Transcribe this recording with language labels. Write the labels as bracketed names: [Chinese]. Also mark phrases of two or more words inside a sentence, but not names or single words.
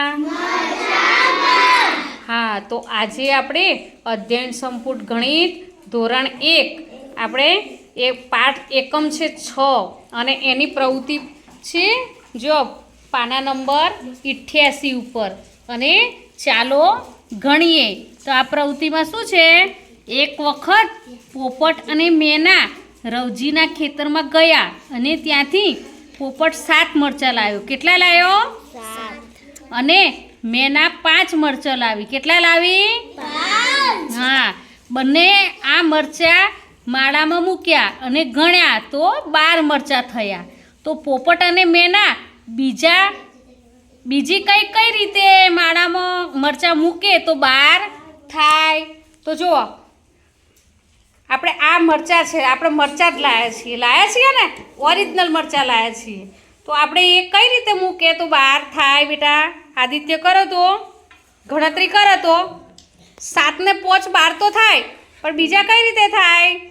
[Gujarati] હાં, તો આજે આપણે અધ્યયન સંપુટ ગણિત ધોરણ 1 આપણે એક પાઠ એકમ છે 6 અને એની પ્રવૃત્તિ છે જો પાના નંબર 88 ઉપર અને ચાલો ગણીએ। તો આ પ્રવૃત્તિમાં શું છે? એક વખત પોપટ અને મેના રવજીના ખેતરમાં ગયા અને ત્યાંથી પોપટ 7 મરચા લાવ્યો। કેટલા લાવ્યો? 7। અને મેના 5 મરચા લાવી। કેટલા લાવી? 5। હાં, બને આ મરચા માળામાં મૂક્યા અને ગણ્યા તો 12 મરચા થયા। તો પોપટ અને મેના બીજી કઈ રીતે માળામાં મરચા મૂકે તો 12 થાય। તો જુઓ આપણે આ મરચા છે, આપણે મરચા જ લાયા છીએ ને, ઓરિજિનલ મરચા લાયા છીએ। તો આપણે એ કઈ રીતે મૂકે તો 12 થાય બેટા? આદિત્ય કરો તો ગણતરી કરો તો 7 ને 5 12 તો થાય, પણ બીજા કઈ રીતે થાય?